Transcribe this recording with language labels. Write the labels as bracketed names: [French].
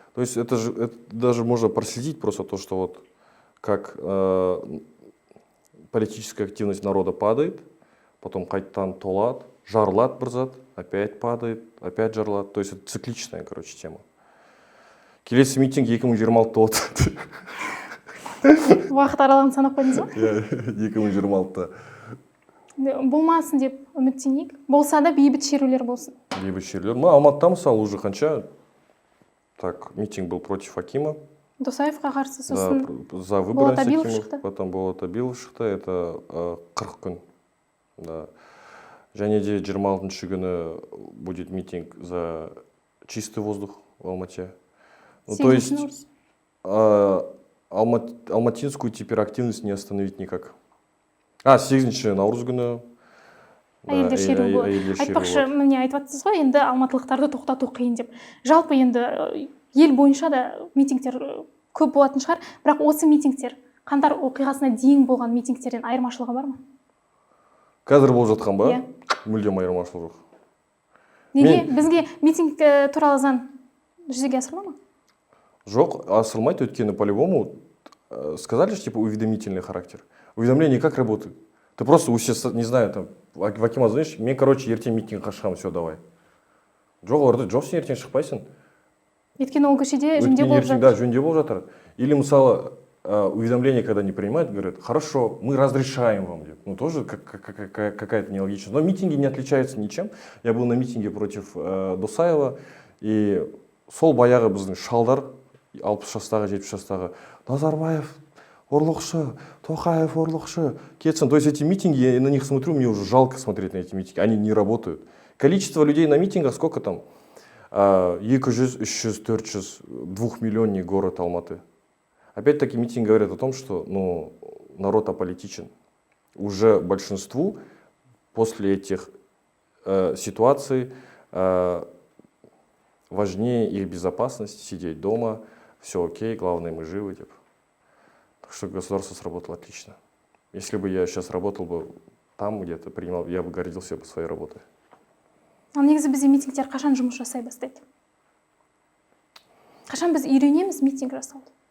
[Russian] То есть это даже можно проследить просто то, что вот как политическая активность народа падает, потом [Kazakh] қайтадан толады, жарылады бір зат, [Russian] опять падает, опять жарылады. То есть это цикличная, тема. [Kazakh] Келесі митинг 2026-та болады. Уақыт аралығын санап қойдыңыз ба? Иә, 2026-та. Болмасын деп үміттенейік. Болса да бейбіт шерулер болсын. Бейбіт шерулер. Алматыда мысалы уже қанша митинг [Russian] был против Акима. [Kazakh] Досаевқа қарсы, [Russian] да, [Kazakh] сосын [Russian] за выборы Акимов, потом Болат Абилов шықты, это 40 күн. Да. [Kazakh] Және де 26 күні [Russian] будет митинг за чистый воздух в Алмате. То есть алматинскую теперь активность не остановить никак. [Kazakh] 8 наурыз күні әйелдер шеруі болады. Айтпақшы, міне айтып жатсыз ғой, енді алматылықтарды тоқтату қиын деп. Жалпы енді ел бойынша да митингтер көп болатын шығар, бірақ осы митингтер қаңтар оқиғасына дейін болған митингтерден айырмашылығы бар ма? Қазір болып жатқан ба? Мүлдем айырмашылығы жоқ. Неге? Бізге митинг туралы заң жүзеге асырыла ма? Жоқ, асырылмайды, өйткені [Russian] по-любому сказали же, типа, уведомительный характер. Уведомление как работает? Ты просто, не знаю, там, в Акима звонишь, [Kazakh] мен, ертең митингқа шығамын, [Russian] все, давай. [Kazakh] Жоқ, оларда жоқ, сен ертең шықпайсың. Өйткені ол көшеде жөндеу болып жатыр. Да, жөндеу болып жатыр. [Russian] Или, мысалы, уведомление, когда не принимают, говорят, хорошо, мы разрешаем вам. Тоже какая-то нелогичность. Но митинги не отличаются ничем. Я был на митинге против Досаева, и [Kazakh] сол баяғы біздің шалдар, 60 жастағы, 70 жастағы, Назарбаев орлықшы, Тоқаев орлықшы, кетсін. [Russian] То есть эти митинги, я на них смотрю, мне уже жалко смотреть на эти митинги, они не работают. Количество людей на митингах сколько там? 200, 300, 400, 2 миллионный город Алматы. Опять-таки митинг говорит о том, что народ аполитичен. Уже большинству после этих ситуаций важнее их безопасность, сидеть дома, все окей, главное мы живы. Так что государство сработало отлично. Если бы я сейчас работал бы там где-то, я бы гордился бы своей работой. [Kazakh] Ал негізі бізде митингтер қашан жұмыс жасай бастайды? Қашан біз үйренеміз митинг жасауды?